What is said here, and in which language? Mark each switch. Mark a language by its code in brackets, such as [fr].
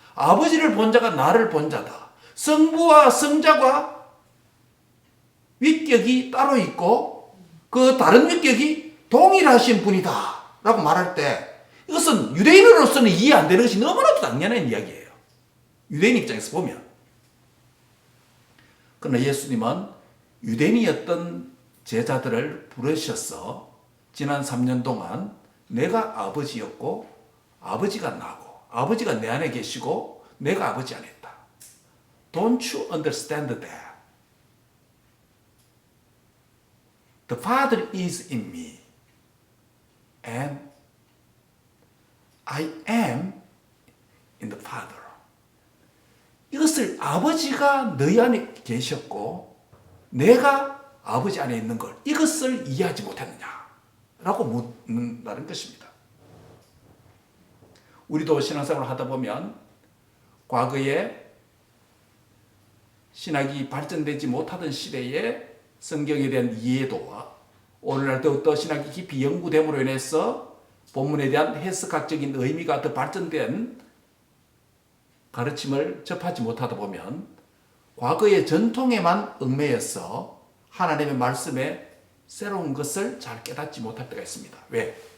[ko] 아버지를 본 자가 나를 본 자다. 성부와 성자가 위격이 따로 있고 그 다른 위격이 동일하신 분이다 라고 말할 때 이것은 유대인으로서는 이해 안 되는 것이 너무나도 당연한 이야기예요. 유대인 입장에서 보면. 그러나 예수님은 유대인이었던 제자들을 부르셔서 지난 3년 동안 내가 아버지였고 아버지가 나고 아버지가 내 안에 계시고 내가 아버지 안에 있다. [en] Don't you understand that? The Father is in me and I am in the Father. [ko] 이것을 아버지가 너희 안에 계셨고 내가 아버지 안에 있는 걸 이것을 이해하지 못했느냐라고 묻는다는 것입니다. 우리도 신앙생활을 하다 보면 과거에 신학이 발전되지 못하던 시대에 성경에 대한 이해도와 오늘날 더욱더 신학이 깊이 연구됨으로 인해서 본문에 대한 해석학적인 의미가 더 발전된 가르침을 접하지 못하다 보면 과거의 전통에만 얽매여서 하나님의 말씀에 새로운 것을 잘 깨닫지 못할 때가 있습니다. 왜?